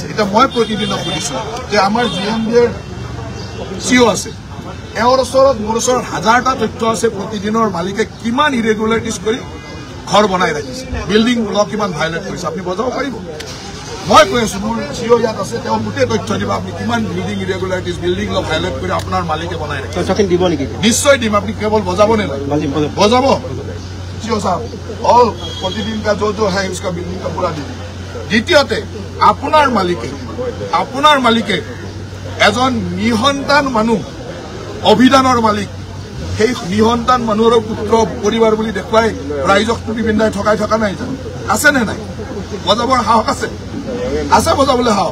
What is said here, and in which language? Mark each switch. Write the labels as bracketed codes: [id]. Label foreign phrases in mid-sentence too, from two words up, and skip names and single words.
[as] এতিয়া মই প্ৰতিদিনক সুধিছোঁ যে আমাৰ GMDৰ CEO আছে, এওঁৰ ওচৰত মোৰ ওচৰত 1000টা তথ্য আছে প্ৰতিদিনৰ মালিকে কিমান ইৰেগুলাৰিটিজ কৰি ঘৰ বনাই ৰাখিছে, [en] building law [as] কিমান ভাইলেট কৰিছে। আপুনি বজাব পাৰিব? মই কৈ আছোঁ, মোৰ CEO ইয়াত আছে, তেওঁ গোটেই তথ্য দিব আপুনি কিমান [en] building irregularities, building law violate [as] কৰি আপোনাৰ মালিকে বনাই ৰাখিছে। দিব নেকি? নিশ্চয় দিম। আপুনি কেৱল বজাব নে নাই? বজাব। [hi] CEO साहब और प्रतिदिन का जो है उसका बिल्डिंग का पूरा दीजिए। [as] द्वितीयते আপোনাৰ মালিকে এজন নিসন্তান মানুহ, অভিধানৰ মালিক, সেই নিসন্তান মানুহৰ পুত্ৰ পৰিবাৰ বুলি দেখুৱাই ৰাইজক টুপি পিন্ধাই ঠকাই থকা নাই জানো? আছে নে নাই? বজাবৰ সাহস আছে? বজাবলৈ সাহস।